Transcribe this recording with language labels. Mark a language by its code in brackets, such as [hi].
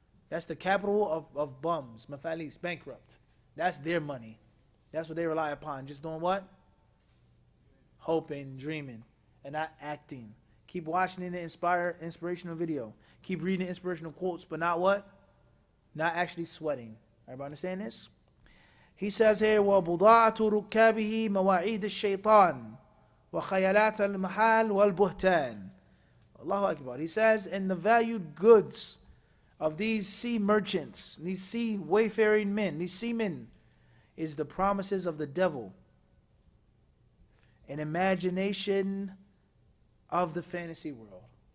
[en] That's the capital of bums, mafalis, bankrupt. That's their money. That's what they rely upon. Just doing what? Hoping, dreaming, and not acting. Keep watching the inspirational video. Keep reading inspirational quotes, but not what? Not actually sweating. Everybody understand this? He says here, [ar] وَبُضَاعَةُ رُكَّابِهِ مَوَاعِيدِ الشَّيْطَانِ وَخَيَلَاتَ الْمَحَالِ وَالْبُهْتَانِ. [en] Allahu Akbar. He says, and the valued goods of these sea merchants, these sea wayfaring men, these seamen, is the promises of the devil, an imagination of the fantasy world.